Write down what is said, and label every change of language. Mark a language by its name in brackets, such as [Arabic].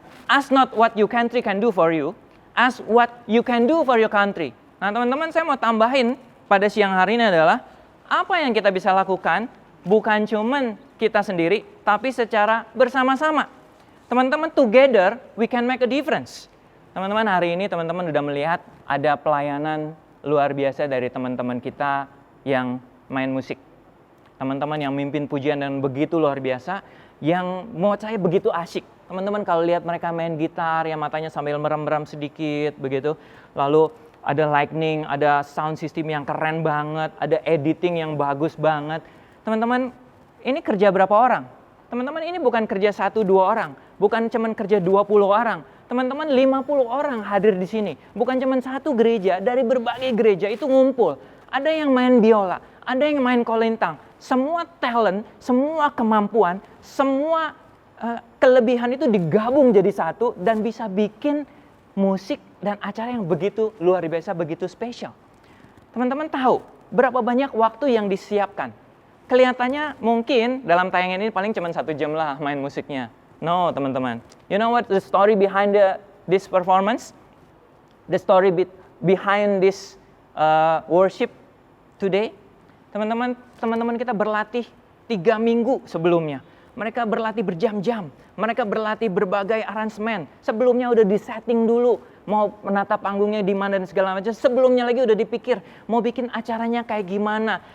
[English] Ask not what your country can do for you, ask what you can do for your country. [Indonesian] Nah teman-teman, saya mau tambahin pada siang hari ini adalah, apa yang kita bisa lakukan bukan cuman kita sendiri, tapi secara bersama-sama. Teman-teman, [English] together we can make a difference. [Indonesian] Teman-teman, hari ini teman-teman sudah melihat ada pelayanan luar biasa dari teman-teman kita yang main musik. Teman-teman yang mimpin pujian dan begitu luar biasa, yang menurut saya begitu asyik. Teman-teman kalau lihat mereka main gitar, yang matanya sambil merem-merem sedikit, begitu. Lalu ada lightning, ada sound system yang keren banget, ada editing yang bagus banget. Teman-teman, ini kerja berapa orang? Teman-teman, ini bukan kerja 1-2 orang, bukan cuma kerja 20 orang. Teman-teman, 50 orang hadir di sini. Bukan cuma satu gereja, dari berbagai gereja itu ngumpul. Ada yang main biola, ada yang main kolintang. Semua talent, semua kemampuan, semua kelebihan itu digabung jadi satu dan bisa bikin musik dan acara yang begitu luar biasa, begitu spesial. Teman-teman tahu berapa banyak waktu yang disiapkan? Kelihatannya mungkin dalam tayangan ini paling cuma 1 jam lah main musiknya. No, teman-teman. [English] You know what the story behind this performance? The story behind this worship today? [Indonesian] Teman-teman kita berlatih 3 minggu sebelumnya. Mereka berlatih berjam-jam. Mereka berlatih berbagai aransemen. Sebelumnya udah disetting dulu. Mau menata panggungnya di mana dan segala macam. Sebelumnya lagi udah dipikir. Mau bikin acaranya kayak gimana.